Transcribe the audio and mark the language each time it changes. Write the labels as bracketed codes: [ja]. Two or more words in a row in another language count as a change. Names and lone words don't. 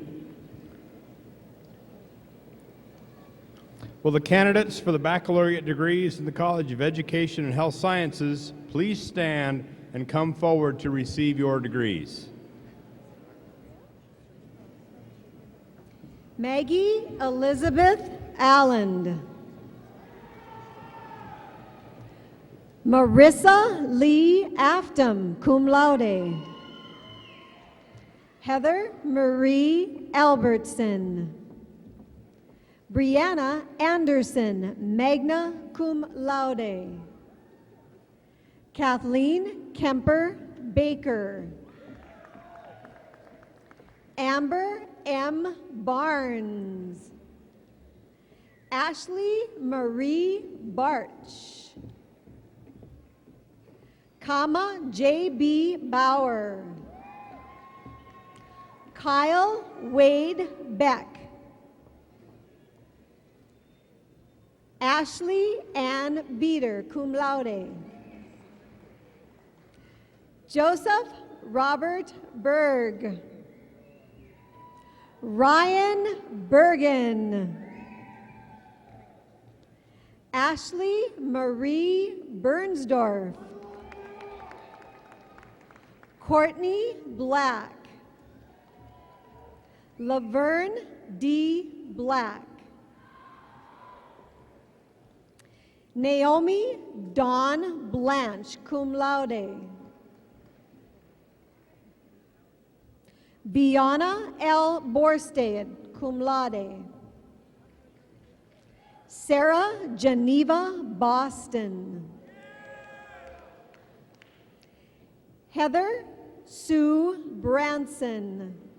[en] Will the candidates for the baccalaureate degrees in the College of Education and Health Sciences please stand and come forward to receive your degrees? Maggie Elizabeth Allen. Marissa Lee Aftam, [la] cum laude. [en] Heather Marie Albertson. Brianna Anderson, [la] magna cum laude. [en] Kathleen Kemper Baker. Amber M. Barnes. Ashley Marie Barch. Kama J.B. Bauer. Kyle Wade Beck. Ashley Ann Beater, [la] cum laude. [en] Joseph Robert Berg. Ryan Bergen. Ashley Marie Bernsdorf. Courtney Black. Laverne D. Black. Naomi Dawn Blanche, [la] cum laude. [en] Biana L. Borstad, [la] cum laude. [en] Sarah Geneva Boston. Heather Sue Branson.